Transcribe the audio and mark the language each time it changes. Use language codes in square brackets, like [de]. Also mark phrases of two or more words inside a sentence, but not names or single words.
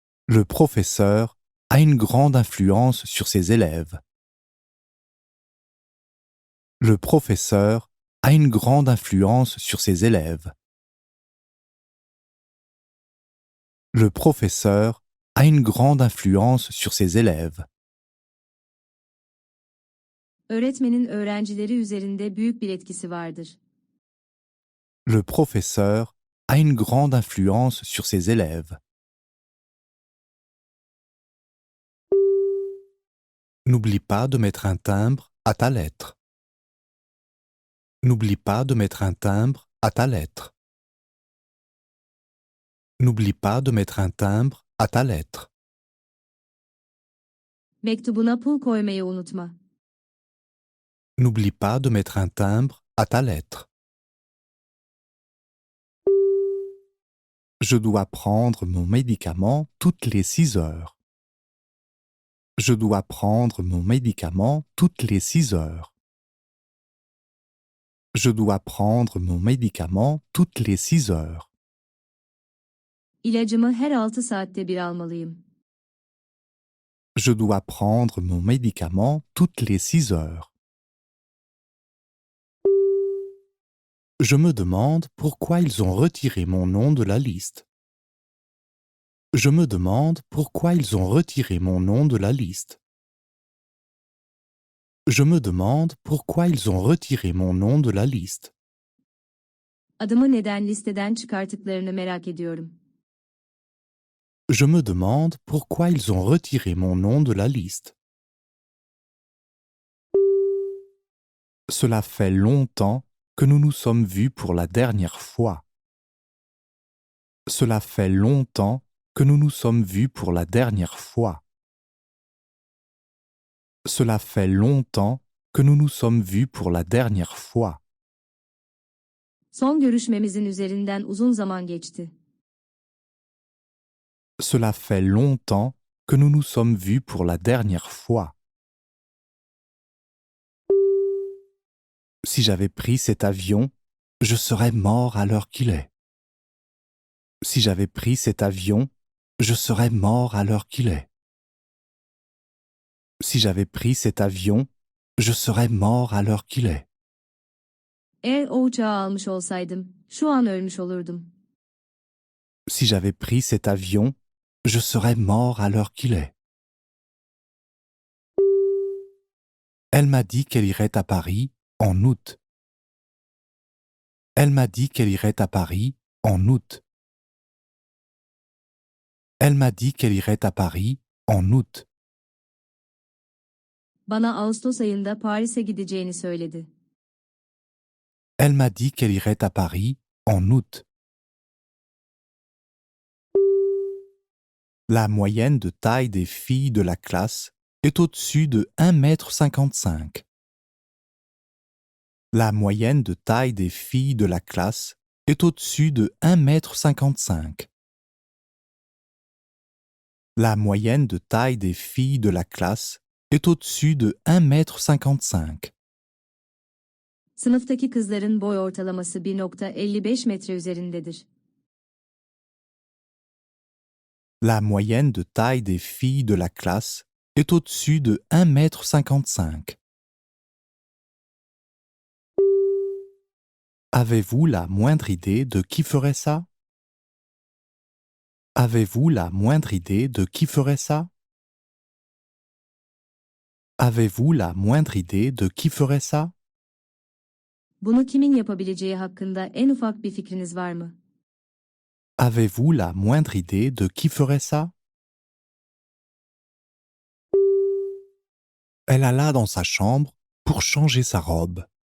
[fr] Le professeur a une grande influence sur ses élèves. Le professeur a une grande influence sur ses élèves. Le professeur a une grande influence sur ses élèves. [tr] Öğretmenin öğrencileri üzerinde büyük bir etkisi vardır. [fr] Le professeur a une grande influence sur ses élèves. N'oublie pas de mettre un timbre à ta lettre. N'oublie pas de mettre un timbre à ta lettre. N'oublie pas de mettre un timbre à ta lettre. [tr] Mektubuna pul koymayı unutma. [fr] N'oublie pas de mettre un timbre à ta lettre. Je dois prendre mon médicament toutes les 6 heures. Je dois prendre mon médicament toutes les 6 heures. Je dois prendre mon médicament toutes les 6 heures. [tr] İlacımı her 6 saatte bir almalıyım. [fr] Je dois prendre mon médicament toutes les 6 heures. Je me demande pourquoi ils ont retiré mon nom de la liste. Je me demande pourquoi ils ont retiré mon nom de la liste. Je me demande pourquoi ils ont retiré mon nom de la liste. [tr] Adımı neden listeden çıkarttıklarını merak ediyorum. [fr] Je me demande pourquoi ils ont retiré mon nom de la liste. Cela fait longtemps que nous nous sommes vus pour la dernière fois. Cela fait longtemps que nous nous sommes vus pour la dernière fois. Cela fait longtemps que nous nous sommes vus pour la dernière fois. [tr] Son görüşmemizin üzerinden uzun zaman geçti. [fr] Cela fait longtemps que nous nous sommes vus pour la dernière fois. Si j'avais pris cet avion, je serais mort à l'heure qu'il est. Si j'avais pris cet avion, je serais mort à l'heure qu'il est. Si j'avais pris cet avion, je serais mort à l'heure qu'il est. [tr] Eğer o uçağı almış olsaydım, şu an ölmüş olurdum. [fr] Si j'avais pris cet avion, je serais mort à l'heure qu'il est. Elle m'a dit qu'elle irait à Paris en août. Elle m'a dit qu'elle irait à Paris en août. Elle m'a dit qu'elle irait à Paris en août. [tr] Bana Ağustos ayında Paris'e gideceğini söyledi. [fr] Elle m'a dit qu'elle irait à Paris en août. La moyenne de taille des filles de la classe est au-dessus de 1,55 m. La moyenne de taille des filles de la classe est au-dessus de 1,55 m. La moyenne de taille des filles de la classe est au-dessus de 1,55 m. [tr] Sınıftaki kızların boy ortalaması 1,55 metre üzerindedir. [fr] La moyenne de taille des filles de la classe est au-dessus de 1,55 m. Avez-vous la moindre idée de qui ferait ça? Avez-vous la moindre idée de qui ferait ça? Avez-vous la moindre idée de qui ferait ça? [tr] Bunu kimin yapabileceği hakkında en ufak bir fikriniz var mı? [fr] Avez-vous la moindre idée de qui ferait ça? Elle alla dans sa chambre pour changer sa robe.